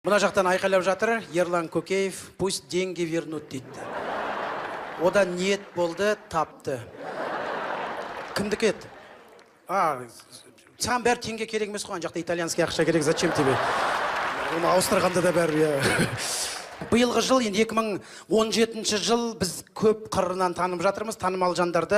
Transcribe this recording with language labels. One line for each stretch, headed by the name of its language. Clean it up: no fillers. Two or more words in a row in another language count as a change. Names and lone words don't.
Kazakh: Мына жақтан айқайлап жатыр, Ерлан Көкеев,
Russian: пусть деньги вернут дейді.
Kazakh: Одан ниет болды, тапты. Кімдікі еді? Саған бәрі теңге керек емес қой, жақта итальянский ақша керек,
Russian: зачем тебе?
Kazakh: Оны ауыстырғанда да бәрі. Биылғы жыл, енді 2017 жыл біз көп қырынан танып жатырмыз, танымал жандарды.